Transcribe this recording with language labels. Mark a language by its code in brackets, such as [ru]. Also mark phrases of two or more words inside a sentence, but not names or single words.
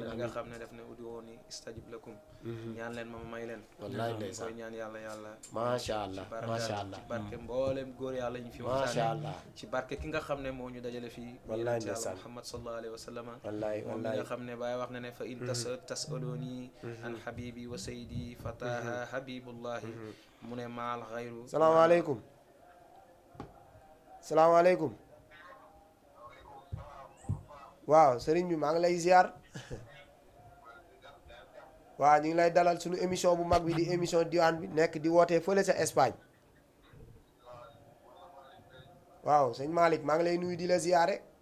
[wo] nga xam ne def ne [ar] ادعوني أستجب لكم [wo] ñaan leen ma may leen wallaay ndeysaan koy ñaan yàlla [ar] ما شاء الله ما شاء الله [wo] ci barke mboolem góor yàlla ñu fi [ar] ما شاء الله [wo] ci barke ki nga xam ne moo ñu dajale fii wallaay ndeysaan [ar] محمد صلى الله عليه وسلم [wo] wallaay moom mi nga xam ne Baay wax na ne [ar] فإن تسألوني عن حبيبي وسيدي فتح حبيب الله [wo] mu ne maal xayru salaamaaleykum salaamaaleykum waaw sëriñ bi maa ngi lay ziar waaw ñu ngi lay dalal suñu émission bu mag bi di émission diwaan bi nekk di wootee fële sa Espagne waaw sëñ Malick maa ngi lay nuyu di la ziare